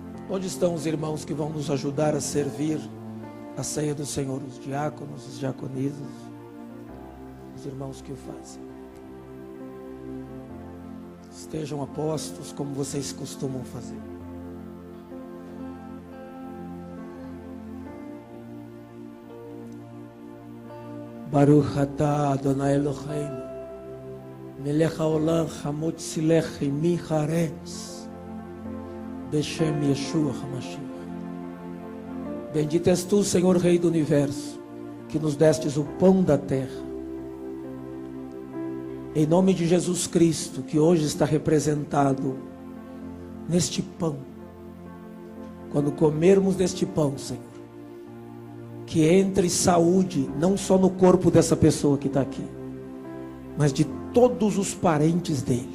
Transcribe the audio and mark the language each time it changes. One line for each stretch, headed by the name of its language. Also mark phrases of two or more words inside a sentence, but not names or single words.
Portuguese: Onde estão os irmãos que vão nos ajudar a servir a ceia do Senhor? Os diáconos, os diaconisas, os irmãos que o fazem. Estejam apostos como vocês costumam fazer.
Hebrew: ברוך אתה אדוני אלוהינו מלך העולם המוציא לחם מן הארץ בשם ישוע המשיח.
Portuguese: Bendito és tu, Senhor Rei do Universo, que nos destes o pão da terra. Em nome de Jesus Cristo, que hoje está representado neste pão. Quando comermos deste pão, Senhor, que entre saúde, não só no corpo dessa pessoa que está aqui, mas de todos os parentes dele.